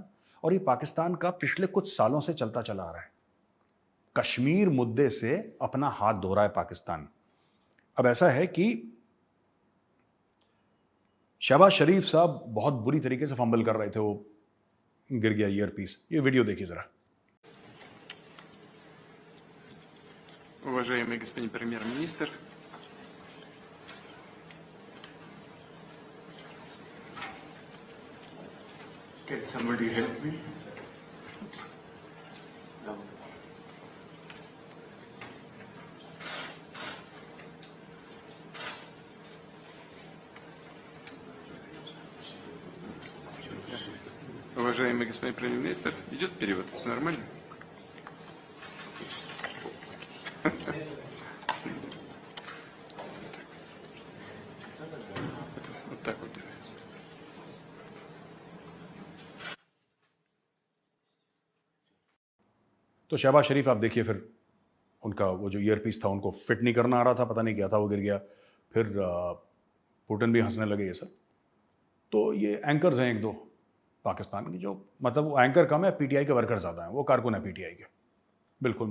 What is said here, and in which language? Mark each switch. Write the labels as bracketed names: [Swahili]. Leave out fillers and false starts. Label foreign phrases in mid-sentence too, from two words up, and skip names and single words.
[Hindi] और ये पाकिस्तान का पिछले कुछ सालों से चलता चला आ रहा है। कश्मीर मुद्दे से अपना हाथ धो रहा है पाकिस्तान। अब ऐसा है कि शहबाज शरीफ साहब बहुत बुरी तरीके से फंबल कर रहे थे, वो गिर गया ईयरपीस। ये वीडियो देखिए जरा। [Russian] Уважаемый господин премьер-министр, [English] can somebody help me? [Russian] Уважаемый господин премьер-министр, идет перевод, все нормально? Вот так вот делается. [Hindi] तो शहबाज शरीफ आप देखिए, फिर उनका वो जो ईयरपीस था उनको फिट नहीं करना आ रहा था, पता नहीं क्या था, वो गिर गया। फिर पुतिन भी हंसने लगे ये सब। तो ये एंकर्स हैं एक दो पाकिस्तान की, जो मतलब वो एंकर कम है, पीटीआई के वर्कर ज़्यादा हैं, वो कारकुन है पीटीआई के बिल्कुल।